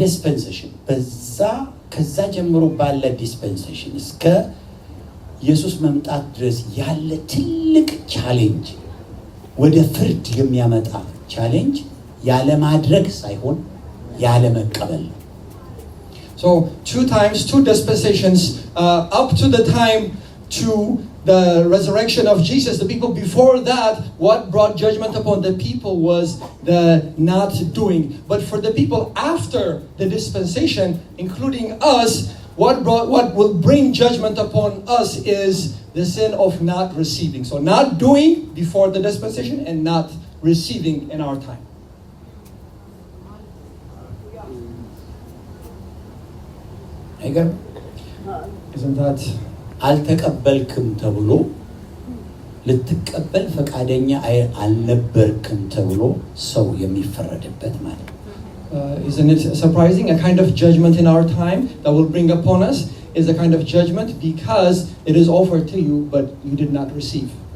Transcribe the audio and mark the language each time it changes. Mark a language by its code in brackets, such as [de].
[am] dispensation, ከዛ ጀምሮ ባለ dispensation እስከ ኢየሱስ መምጣት ድረስ ያለ ትልቅ ቻሌንጅ ወደ ፍርድ የሚያመጣ ቻሌንጅ ያለ ማድረግ ሳይሆን ያለ መቀበል ነው። [en] So 2 times, 2 dispensations, up to the time to the resurrection of Jesus. The people before that, what brought judgment upon the people was the not doing. But for the people after the dispensation, including us, what will bring judgment upon us is the sin of not receiving. So not doing before the dispensation and not receiving in our time. Isn't that? [am] አልተቀበልክም ተብሎ ልትቀበል ፈቃደኛ አልነበርክም ተብሎ ሰው የሚፈረድበት ማለት ነው። [en] Isn't it surprising? A kind of judgment in our time that will bring upon us is a kind of judgment because it is offered to you, but you did not receive.